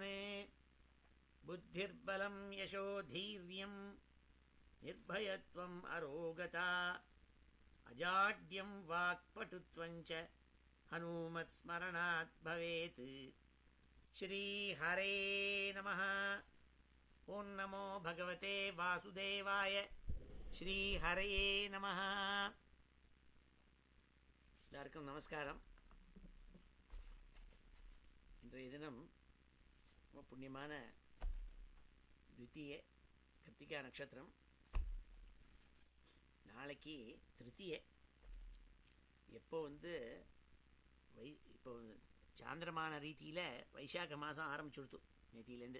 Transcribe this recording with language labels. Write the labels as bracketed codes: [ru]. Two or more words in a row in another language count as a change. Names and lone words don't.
[sa] बुद्धिर्बलं यशोधीर्यं निर्भयत्वम् अरोगता अजाड्यं वाक्पटुत्वं च हनुमत्स्मरणात् भवेत्। श्री हरे नमः। ओं नमो भगवते वासुदेवाय। श्री हरे नमः। [ta] எல்லாருக்கும் நமஸ்காரம். இன்றைய தினம் ரொம்ப புண்ணியமான த்விதீய கிருத்திகா நட்சத்திரம். நாளைக்கு திருத்தியை. எப்போ இப்போ சாந்திரமான ரீதியில் வைசாக மாதம் ஆரம்பிச்சுடுத்து நேத்தியிலேருந்து.